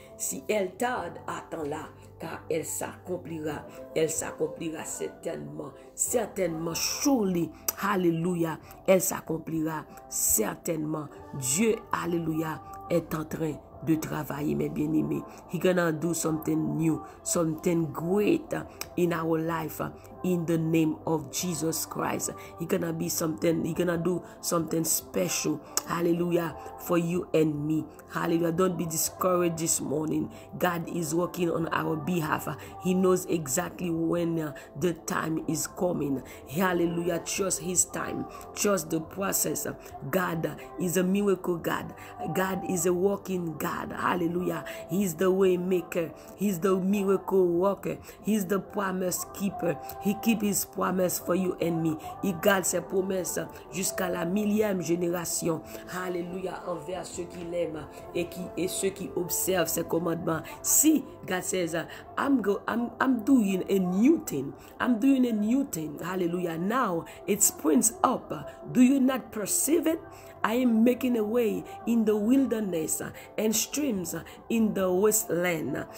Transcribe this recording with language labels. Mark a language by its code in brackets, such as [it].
[fr] Si elle tarde, attends-la, car elle s'accomplira. Elle s'accomplira certainement. Certainement, [en] surely. [fr] Alléluia. Elle s'accomplira certainement. Dieu, alléluia, est en train de travailler, mes bien-aimés. [en] He gonna do something new, something great in our life, in the name of Jesus Christ. He gonna do something special, hallelujah, for you and me. Hallelujah. Don't be discouraged this morning. God is working on our behalf. He knows exactly when the time is coming. Hallelujah. Trust his time. Trust the process. God is a miracle God. God is a working God. Hallelujah. He's the way maker. He's the miracle worker. He's the promise keeper. He keep his promise for you and me. [fr] Il garde ses promesses jusqu'à la 1000e génération. Hallelujah. Envers ceux qui l'aiment et ceux qui observent ses commandements. [en] See, God says, I'm doing a new thing. I'm doing a new thing. Hallelujah. Now it springs up. Do you not perceive it? I am making a way in the wilderness and streams in the wasteland.